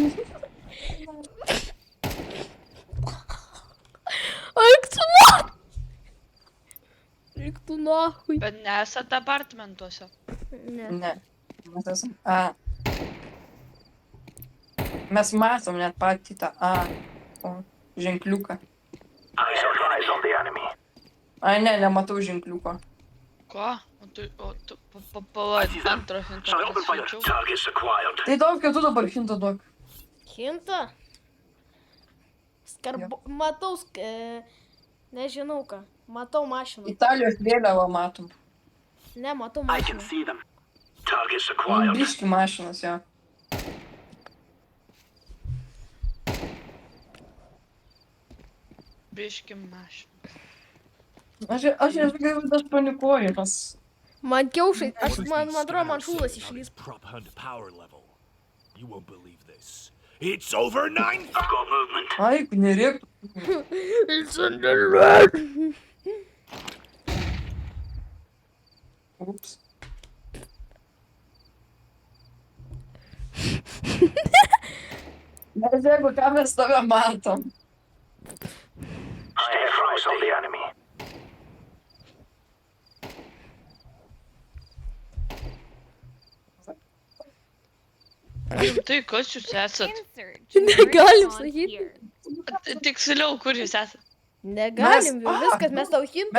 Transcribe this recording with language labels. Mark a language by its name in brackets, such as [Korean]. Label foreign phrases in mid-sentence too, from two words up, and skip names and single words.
[Lithuanian] Eik tu nahui. Bet nesat apartmentuose. Ne. Mes esam A. Mes matom net patį tą A. Ženkliuką. [English] Eyes on the enemy. [Lithuanian] Ai, ne, nematau ženkliuko. Ko? O tu palaid antrą hintą. [English] Shall I open fire? [Lithuanian] pasiūčiau. [English] Targets acquired. [Lithuanian] Tai daug, tu dabar hintą duok. Hinta? Matau, nežinau ką. Matau mašiną. Italijos vėliavą matom. Ne, matau [English] I can [Lithuanian] mašiną. [English] see them. Targets acquired. [Lithuanian] Biški mašinas, jo. Biški mašina. Aš esu kaip tas panikuojimas. Man kiaušai, man atrodo, man šūlas išlys. [English] Prop hunt power level. You won't believe this. It's over 9,000. I've got movement. [Lithuanian] Ai, nereiktų. [English] It's under red. [Lithuanian] Ups. Nes jeigu ką mes tave matom. [English] Stay close on the enemy. [Lithuanian] Tai kas jūs esat? [English] Insert [Lithuanian] Negalim [English] generic on [Lithuanian] sakyti. [English] here. [Lithuanian] Tiksliau, kur jūs esat? Negalim, jau viskas, mes tau hintą